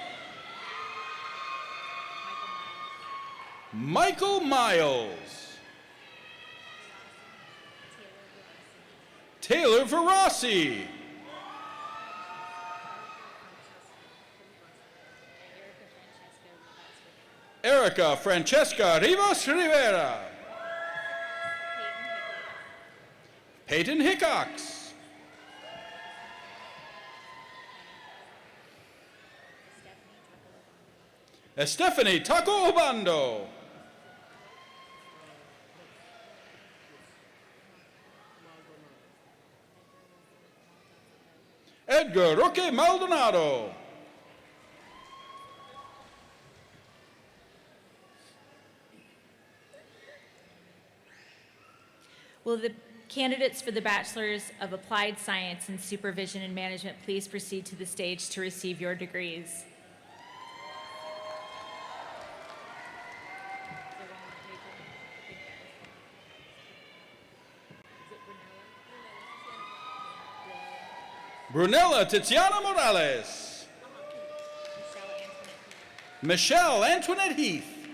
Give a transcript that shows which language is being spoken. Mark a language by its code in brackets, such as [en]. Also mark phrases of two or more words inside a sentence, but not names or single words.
[en] Michael Miles. Taylor Verossi. Erica Francesca Rivas Rivera. Peyton Hickox. Stephanie Taco Obando. Edgar Roque Maldonado. Will the candidates for the Bachelors of Applied Science in Supervision and Management please proceed to the stage to receive your degrees? Brunella Tiziana Morales. Michelle Antoinette Heath.